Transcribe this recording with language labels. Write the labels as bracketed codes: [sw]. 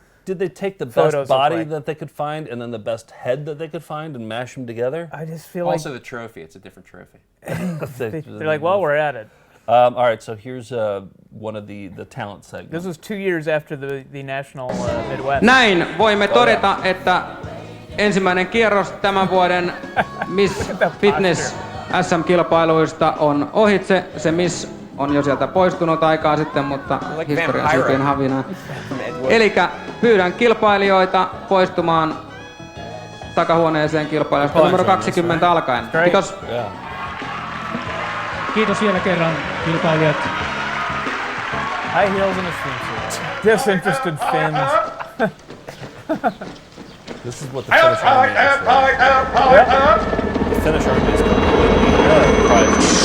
[en] Did they take the photos best look body like. that they could find and then the best head that they could find and mash them together? I just feel like Also the trophy. It's a different trophy. they're like, well, we're at it. All right, so here's one of the talent segments. This was 2 years after the national Midwest. [fi] Näin voimme todeta, että ensimmäinen kierros tämän vuoden Miss Fitness SM-kilpailuista on ohitse. Se Miss on jo sieltä poistunut aikaa sitten, mutta historian syytien havinaa. Elikkä pyydän kilpailijoita poistumaan takahuoneeseen kilpailusta numero 20 alkaen. Kiitos. Kiitos vielä kerran kilpailijat. [en] High heels and a swimsuit. Disinterested Finns. This is what the Finnish army is. The Finnish army is completely private.